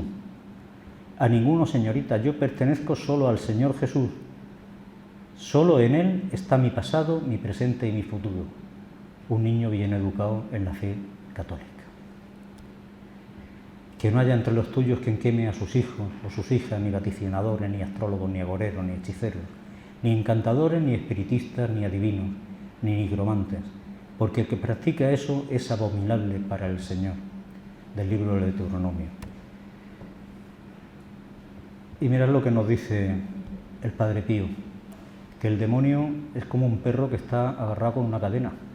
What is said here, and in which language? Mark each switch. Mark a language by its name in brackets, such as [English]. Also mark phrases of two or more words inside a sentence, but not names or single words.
[Spanish] A ninguno, señorita, yo pertenezco solo al Señor Jesús. Solo en Él está mi pasado, mi presente y mi futuro. Un niño bien educado en la fe católica. Que no haya entre los tuyos quien queme a sus hijos o sus hijas, ni vaticinadores, ni astrólogos, ni agoreros, ni hechiceros, ni encantadores, ni espiritistas, ni adivinos, ni nigromantes, porque el que practica eso es abominable para el Señor. Del libro del Deuteronomio. Y mirad lo que nos dice el Padre Pío, que el demonio es como un perro que está agarrado con una cadena.